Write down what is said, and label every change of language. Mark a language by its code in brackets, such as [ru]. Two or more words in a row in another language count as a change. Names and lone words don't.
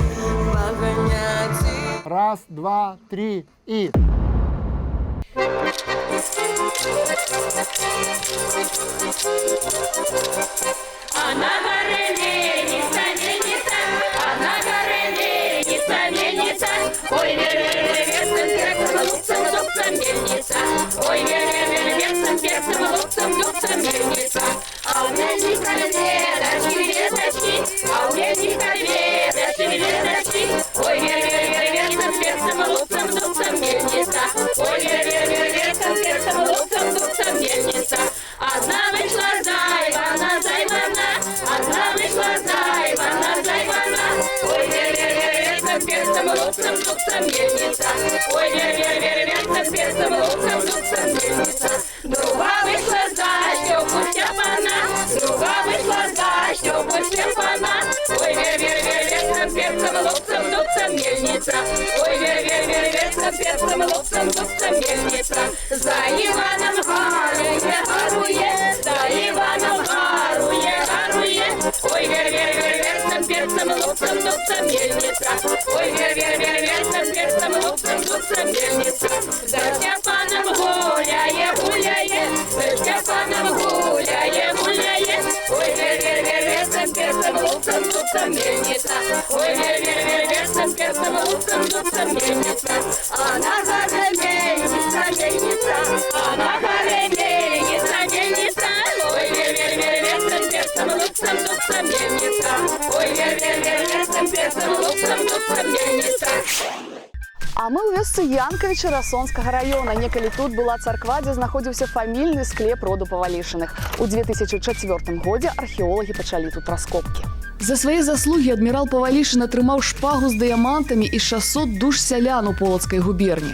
[ru] Раз, два, три и... А на горе ленится, а на горе ленится. Ой, вер-вер-вер-вер, лупцем, лупцем, мельница. Ой, вер-вер-вер-вер, перцем, лупцем, мельница. А у мельника веточки, а у мельника веточки. Ой, вер-вер-вер-вер, перцем, лупцем, мельница. Ой, вер-вер-вер-вер, перцем, лупцем, мельница. Одна вышла зайвана, одна вышла зайвана. Ой, вер-вер-вер-вер, перцем, лупцем, мельница. Ой, вер-вер-вер-вер, перцем, лупцем, мельница. Друга вышла за Степу Степана, друга вышла за Степу Степана. Ой, вер-вер-вер-вер, перцем, лупцем, мельница. Ой, вер-вер-вер-вер, перцем, лупцем, мельница. [uk] За Иваном гарує, за Иваном гарує. [ru] Ой, вер-вер-вер-вер, перцем, лупцем, мельница. Ой, вер-вер-вер-вер, перцем, лупцем, мельница. [uk] За Степаном гуляє, за Степаном гуляє. [ru] Ой, вер-вер-вер-вер, перцем, лупцем, мельница. Ой, вер-вер-вер-вер, перцем, лупцем, мельница. А на горе мельница, а на горе мельница. Ой, вер-вер-вер-вер, перцем, лупцем, мельница. Ой, вер-вер-вер-вер, перцем, лупцем, мельница. [be] А мы ў вёсцы Янкавіча Расонскага района. Некалі тут была царква, дзе знаходзіўся фамільны склеп роду Павалішыных. У 2004 годзе археолагі пачалі тут раскопкі. За свае заслугі адмірал Павалішын атрымаў шпагу з дыямантамі і 600 душ сялян у Полацкай губерні.